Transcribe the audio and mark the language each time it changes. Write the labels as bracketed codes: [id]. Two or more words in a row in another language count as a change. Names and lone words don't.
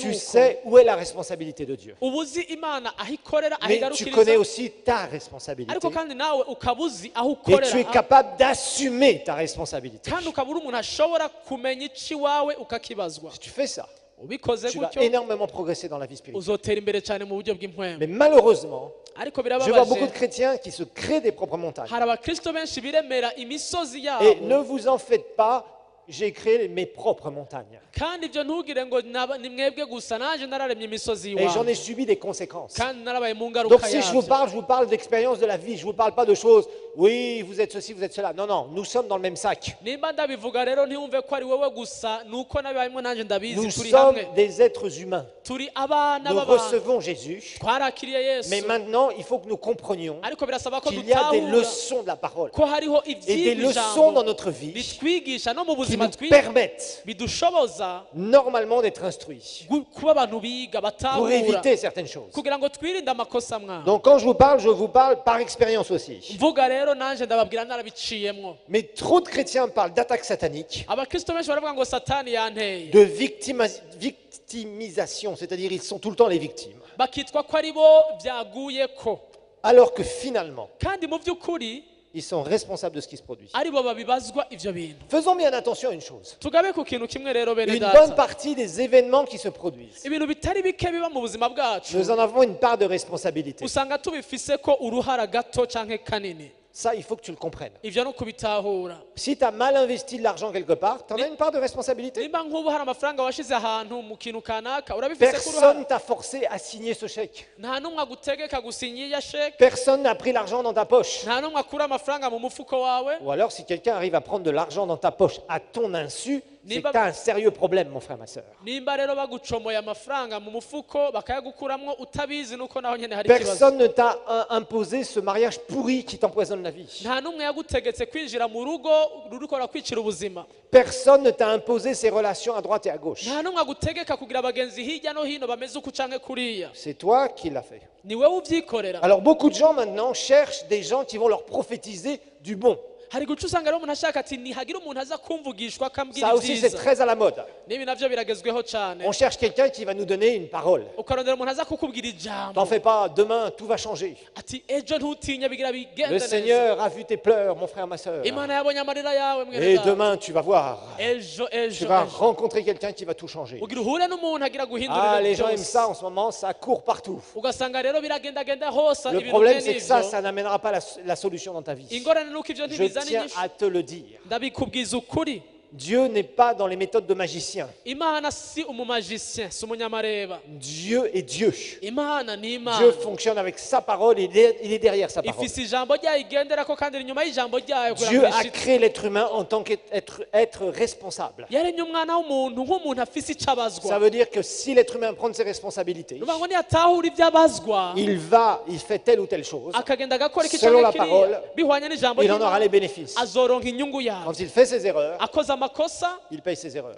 [fr] tu [rn] uko [fr] sais où est la responsabilité de Dieu. [rn] uba uzi imana aho ikorera aho [fr] Mais tu connais [rn] igarukiriza [fr] aussi ta responsabilité. [rn] ariko kandi nawe ukaba uzi aho [fr] Et tu es [rn] ukorera [fr] capable d'assumer ta responsabilité. [rn] kandi ukaba uri umuntu ashobora kumenya icyo iwawe ukakibazwa [fr] Si tu fais ça, [rn] ubikoze [fr] tu vas [rn] gutyo [fr] énormément progresser dans la vie spirituelle. [rn] uzotera imbere cyane mu buryo bw'impwemu [fr] Mais malheureusement, [rn] ariko [fr] je vois beaucoup de [rn] birababaje [fr] chrétiens qui se créent des propres montagnes. [rn] hari abakristo benshi biremera imisozi [fr] Et ne [rn] yabo [fr] vous en faites pas, j'ai créé mes propres montagnes. [rn] kandi ibyo ntugire ngo ni mwebwe gusa naje nararemye imisozi [fr] Et j'en ai [rn] iwawe [fr] subi des conséquences. [rn] kandi narabaye mu [fr] Donc [rn] ngaruka [fr] si je [rn] yabyo [fr] vous parle d'expérience de la vie. Je ne vous parle pas de choses, oui, vous êtes ceci, vous êtes cela. Non, non, nous sommes dans le même sac. [rn] nimba ndabivuga rero ntiwumve ko ari wowe gusa nuko nabibayemo nanjye ndabizi [fr] Nous [rn] turi [fr] sommes [rn] hamwe [fr] des êtres humains. [rn] turi abana [fr] Nous [rn] b'abantu [fr] recevons Jésus. [rn] twarakiriye yesu [fr] Mais maintenant, il faut que nous comprenions [rn] ariko birasaba ko [fr] qu'il y a des [rn] dutahura [fr] leçons de la parole [rn] ko hariho [fr] et des [rn] ibyigwa [fr] leçons dans [rn] ijambo [fr] notre vie [rn] bitwigisha no mu [fr] qui [rn] buzima [fr] nous [rn] twiga [fr] permettent [rn] bidushoboza [fr] normalement d'être instruits [rn] kuba abantu biga [fr] pour [rn] batahura [fr] éviter certaines choses. [rn] kugira ngo twirinde amakosa mwana [fr] Donc quand je vous parle par expérience aussi. [rn] mvuga rero nanjye ndababwira narabiciyemwo [fr] Mais trop de chrétiens parlent d'attaque satanique, [rn] abakristo benshi baravuga ngo satani yanteye [fr] de victimisation, c'est-à-dire ils sont tout le temps les victimes. [rn] bakitwa ko ari bo byaguye ko [fr] Alors que finalement, [rn] kandi mu by'ukuri [fr] ils sont responsables de ce qui se produit. [rn] ari bo babibazwa ivyo bintu [fr] Faisons bien attention à une chose. [rn] tugabe ku kintu kimwe rero bene [fr] Une bonne [rn] data [fr] partie des événements qui se produisent, [rn] ibintu bitari bike biba mu buzima bwacu [fr] nous en avons une part de responsabilité. [rn] usanga tubifise ko uruhara gato canke kanini [fr] Ça, il faut que tu le comprennes. [rn] ivyo no kubitahura [fr] Si tu as mal investi de l'argent quelque part, tu en as une part de responsabilité. [rn] nimba nk'ubu hari amafaranga washize ahantu mu kintu kanaka urabifise ko uruhara [fr] Personne t'a forcé à signer ce chèque. [rn] nta n'umwe agutegeka gusinya iya sheke [fr] Personne n'a pris l'argent dans ta poche. [rn] nta n'umwe akura amafaranga mu mufuko wawe [fr] Ou alors, si quelqu'un arrive à prendre de l'argent dans ta poche à ton insu, c'est que [rn] Niba- [fr] tu as un sérieux problème, mon frère, ma soeur. [rn] nimba rero bagucomoye amafaranga mu mufuko bakayagukuramwo utabizi nuko naho nyene hari ikibazo [fr] Personne ne t'a imposé ce mariage pourri qui t'empoisonne la vie. [rn] nta n'umwe yagutegetse kwinjira mu rugo ruriko rakwicira ubuzima [fr] Personne ne t'a imposé ces relations à droite et à gauche. [rn] nta n'umwe agutegeka kugira abagenzi hirya no hino bameze uku canke kuriya [fr] C'est toi qui l'as fait. [rn] ni wewe uvyikorera [fr] Alors beaucoup de gens maintenant cherchent des gens qui vont leur prophétiser du bon. [rn] hari guca usanga rero umuntu ashaka ati ntihagira umuntu aza kumvugishwa akambwira [fr] Ça aussi c'est [rn] ibyiza [fr] très à la mode. [rn] n'ibi navyo biragezweho cane [fr] On cherche quelqu'un qui va nous donner une parole. [rn] ukarondera umuntu aza kukubwira ijambo [fr] T'en fais pas, demain tout va changer. [rn] ati ejo ntutinye bigira bigende [fr] Le [rn] neza [fr] Seigneur a vu tes pleurs, mon frère, ma soeur. [rn] imana yabonye amarira yawe mwene [fr] Et [rn] data. [fr] demain tu vas voir. [rn] ejo [fr] Tu [rn] ejo [fr] vas [rn] ejo. [fr] rencontrer quelqu'un qui va tout changer. [rn] ugira uhure n'umuntu agira [fr] Ah, [rn] guhindurira [fr] les gens aiment [rn] byose [fr] ça en ce moment, ça court partout. [rn] ugasanga rero biragendagenda hose [fr] Le [rn] ibintu [fr] problème [rn] bene [fr] c'est que ça, [rn] ivyo [fr] ça n'amènera pas la solution dans ta vie. [rn] ingorane nuko ivyo [fr] Je [rn] ntibizana [fr] tiens [rn] inyishu [fr] à te le dire. [rn] ndabikubwiza ukuri [fr] Dieu n'est pas dans les méthodes de magicien. [rn] imana si umumagicien si umunyamareba [fr] Dieu est Dieu. [rn] imana ni [fr] Dieu [rn] imana [fr] fonctionne avec sa parole, il est derrière sa parole. [rn] ifise ijambo ryayo igenderako kandi iri inyuma y'ijambo ryayo kugira [fr] Dieu [rn] ngo [fr] a [rn] ishitse. [fr] créé l'être humain en tant qu'être responsable. [rn] yaremye umwana w'umuntu nk'umuntu afise icyo [fr] Ça [rn] abazwa [fr] veut dire que si l'être humain prend ses responsabilités, [rn] nuvuga ngo niyatahura ibyo abazwa [fr] il fait telle ou telle chose, [rn] akagenda agakora iki [fr] Selon la [rn] canke [fr] parole, [rn] kiriya bihwanye n'ijambo [fr] il en aura les [rn] ry'Imana, [fr] bénéfices. [rn] azoronka inyungu yawe [fr] Quand il fait ses erreurs, [rn] akoze amakosa [fr] il paye ses erreurs.